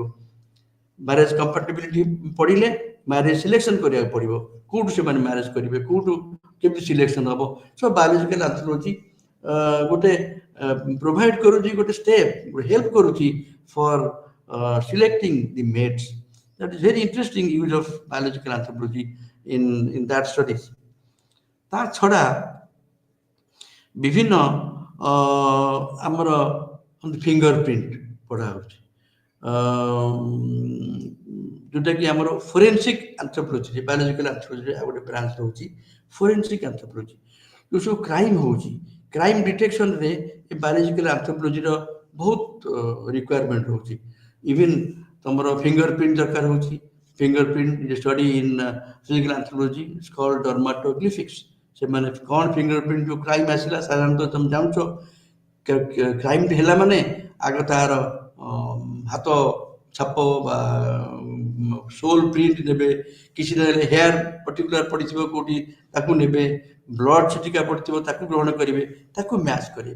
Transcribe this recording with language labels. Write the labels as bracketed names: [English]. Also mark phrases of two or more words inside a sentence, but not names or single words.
[English] marriage compatibility [Odia] ପଢ଼ିଲେ [English] marriage selection [Odia] କରିବାକୁ ପଡ଼ିବ, କେଉଁଠୁ ସେମାନେ ମ୍ୟାରେଜ୍ କରିବେ, କେଉଁଠୁ କେମିତି ସିଲେକ୍ସନ୍ ହେବ। [English] so biological anthropology ଗୋଟେ provide [Odia] କରୁଛି, ଗୋଟେ [English] step, help କରୁଛି for selecting the mates। that is very interesting use of biological anthropology in that studies। [Odia] ତା ଛଡ଼ା ବିଭିନ୍ନ ଆମର [English] finger print [Odia] ପଢ଼ା ହେଉଛି, ଯେଉଁଟାକି ଆମର [English] forensic anthropology, biological anthropologyରେ [Odia] ଆଉ ଗୋଟେ ବ୍ରାଞ୍ଚ ରହୁଛି [English] forensic anthropology. [Odia] ଯେଉଁ ସବୁ କ୍ରାଇମ୍ ହେଉଛି, [English] crime detectionରେ [Odia] ଏ [English] biological anthropologyର [Odia] ବହୁତ ରିକ୍ୱାରମେଣ୍ଟ ରହୁଛି। ଇଭିନ୍ ତୁମର [English] finger print [Odia] ଦରକାର ହେଉଛି। [English] fingerprint study in physical anthropology is called dermatoglyphics। [Odia] ସେମାନେ କ'ଣ ଫିଙ୍ଗରପ୍ରିଣ୍ଟ ଯେଉଁ କ୍ରାଇମ୍ ଆସିଲା, ସାଧାରଣତଃ ତୁମେ ଜାଣୁଛ କ୍ରାଇମ୍ ହେଲା ମାନେ ଆଗ ତାର ହାତ ଛାପ ବା [English] sole print [Odia] ନେବେ, କିଛି ନହେଲେ [English] hair particular [Odia] ପଡ଼ିଥିବ କେଉଁଠି ତାକୁ ନେବେ, ବ୍ଲଡ୍ ଛିଟିକା ପଡ଼ିଥିବ ତାକୁ ଗ୍ରହଣ କରିବେ, ତାକୁ ମ୍ୟାଚ୍ କରିବେ।